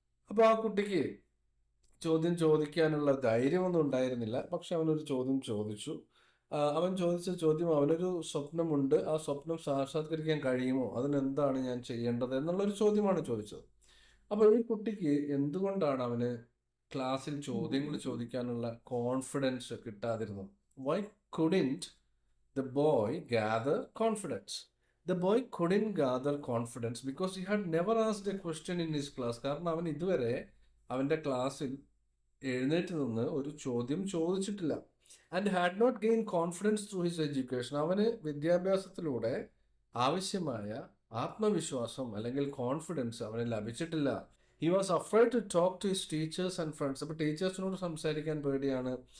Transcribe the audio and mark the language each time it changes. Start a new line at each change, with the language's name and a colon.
Malayalam: അപ്പോൾ ആ കുട്ടിക്ക് ചോദ്യം ചോദിക്കാനുള്ള ധൈര്യമൊന്നും ഉണ്ടായിരുന്നില്ല, പക്ഷെ അവനൊരു ചോദ്യം ചോദിച്ചു. അവൻ ചോദിച്ച ചോദ്യം, അവനൊരു സ്വപ്നമുണ്ട്, ആ സ്വപ്നം സാക്ഷാത്കരിക്കാൻ കഴിയുമോ, അതിനെന്താണ് ഞാൻ ചെയ്യേണ്ടത് എന്നുള്ളൊരു ചോദ്യമാണ് ചോദിച്ചത്. അപ്പോൾ ഈ കുട്ടിക്ക് എന്തുകൊണ്ടാണ് അവന് ക്ലാസ്സിൽ ചോദ്യങ്ങൾ ചോദിക്കാനുള്ള confidence കിട്ടാതിരുന്നത്?
English: Why couldn't the boy gather confidence? The boy couldn't gather confidence because he had never asked a question in his class.
Malayalam: കാരണം അവൻ ഇതുവരെ അവൻ്റെ ക്ലാസ്സിൽ എഴുന്നേറ്റ് നിന്ന് ഒരു ചോദ്യം ചോദിച്ചിട്ടില്ല.
English: And had not gain confidence through his education.
Malayalam: അവന് വിദ്യാഭ്യാസത്തിലൂടെ ആവശ്യമായ ആത്മവിശ്വാസം അല്ലെങ്കിൽ കോൺഫിഡൻസ് അവന് ലഭിച്ചിട്ടില്ല.
English: He was afraid to talk to his teachers and friends.
Malayalam: അപ്പോൾ ടീച്ചേഴ്സിനോട് സംസാരിക്കാൻ പേടിയാണ്.